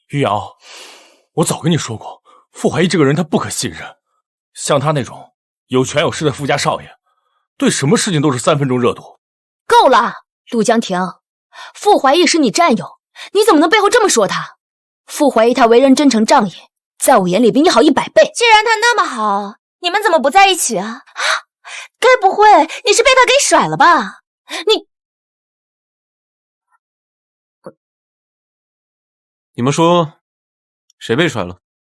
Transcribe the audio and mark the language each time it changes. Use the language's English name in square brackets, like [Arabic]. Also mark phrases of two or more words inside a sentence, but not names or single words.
[Chinese] 玉瑤，我早跟你說過，傅懷義這個人他不可信任，像他那種有權有勢的傅家少爺，對什麼事情都是3分鐘熱度。夠了，陸江婷，傅懷義是你戰友，你怎麼能背後這麼說他？傅懷義他為人真誠仗義，在我眼裡比你好100倍。既然他那麼好，你們怎麼不在一起啊？該不會你是被他給甩了吧？你們說誰被甩了？